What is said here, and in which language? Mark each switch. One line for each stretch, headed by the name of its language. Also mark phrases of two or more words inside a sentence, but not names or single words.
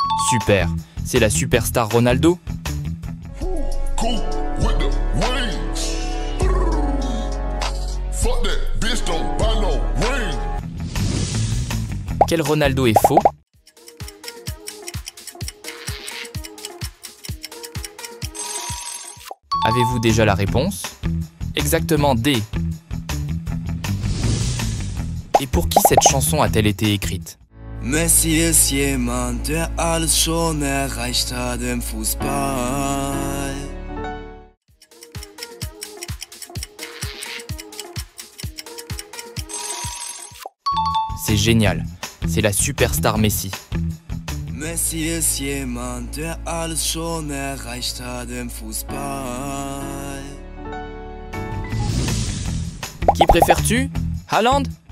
French: Super, c'est la superstar Ronaldo?
English: Cool with the wings. Fuck that bitch, don't buy no ring.
French: Quel Ronaldo est faux? Avez-vous déjà la réponse? Exactement D. Et pour qui cette chanson a-t-elle été écrite?
German: Messi ist jemand, der alles schon erreicht hat im Fußball.
French: C'est génial, c'est la superstar Messi.
German: Messi ist jemand, der alles schon erreicht hat im Fußball.
French: Qui préfères-tu? Haaland?